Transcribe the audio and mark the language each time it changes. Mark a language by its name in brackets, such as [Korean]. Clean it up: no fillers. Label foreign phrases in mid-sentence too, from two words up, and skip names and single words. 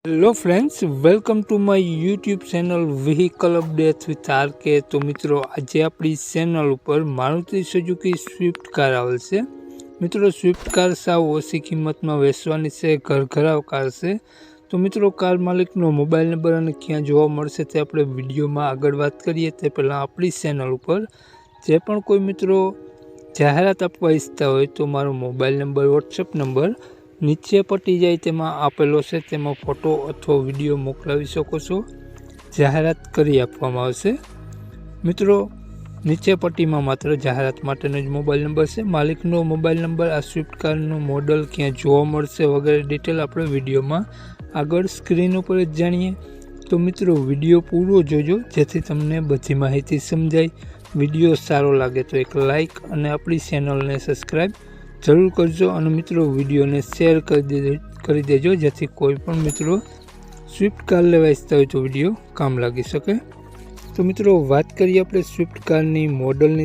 [English] hello friends, welcome to my YouTube channel Vehicle Updates with RK. [Gujarati] તો મિત્રો, આજ અપની ચેનલ પર મારુતિ સુઝુકી સ્વિફ્ટ કાર આવેલ છે। मित्रों, સ્વિફ્ટ કાર સાવ ઓછી કિંમતમાં વેચવાની છે, ઘરઘરાવ કાર છે। તો મિત્રો, કાર માલિકનો [English] mobile number [Gujarati] અને ક્યાં જોવા મળશે તે આપણે વિડિયોમાં આગળ વાત કરીએ તે પહેલા આપણી ચેનલ પર જે પણ કોઈ મિત્રો જાહેરાત આપવા ઇચ્છતા હોય તો મારો [English] mobile number, WhatsApp number [Gujarati] નીચે પટી જાએ તેમાં આપેલો છે, તેમાં ફોટો અથવા વિડિયો મોકલાવી શકો છો। જાહેરાત કરી આપવામાં આવશે। મિત્રો, નીચે પટ્ટીમાં માત્ર જાહેરાત માટેનો જ [English] mobile number [Gujarati] छे। मालिकनो [English] mobile number, [Gujarati] આ સ્વિફ્ટ કારનો મૉડલ ક્યાં જોવા મળશે વગેરે ડિટેલ આપણે વિડિયોમાં આગળ સ્ક્રીન પર જ જાણીએ। તો મિત્રો, વિડિયો પૂરો જોજો જેથી તમને બધી માહિતી સમજાય। વિડિયો સારો લાગે તો એક લાઇક અને આપણી ચેનલને સબ્સ્ક્રાઇબ જરૂર કરજો ઔર મિત્રો વિડિયો ને શેર કર દેજો જેથી કોઈપણ મિત્રો સ્વિફ્ટ કાર લેવા ઇચ્છતા હોય તો વિડિયો કામ લાગી શકે। તો મિત્રો, [Hindi] बात करिए अपने [Gujarati] સ્વિફ્ટ કારની મૉડલની।